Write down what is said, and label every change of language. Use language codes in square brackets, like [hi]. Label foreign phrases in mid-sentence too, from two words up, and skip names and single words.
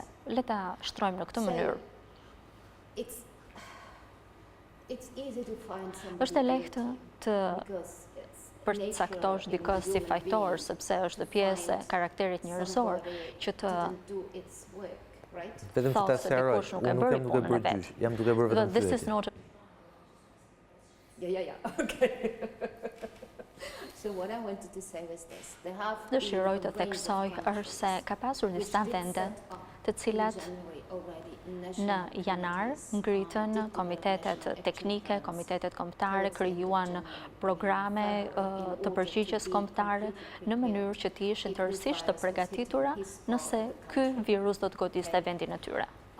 [sq] Le ta shtrojmë në këtë mënyrë. Është e lehtë të përcaktosh dikë si fajtor, sepse është pjesë e karakterit njerëzor që të thotë se dikush nuk e bëri punën e vet. Jam duke bërë vetëm pyetje. [en] Okay. So what I wanted to say was this. [sq] Dëshiroj të theksoj është se ka pasur disa vende të cilat në janar ngritën komitetet teknike, komitetet kombëtare, krijuan programe të përgjigjes kombëtare në mënyrë që të ishin tërësisht të përgatitura nëse ky virus do të godiste vendin e tyre.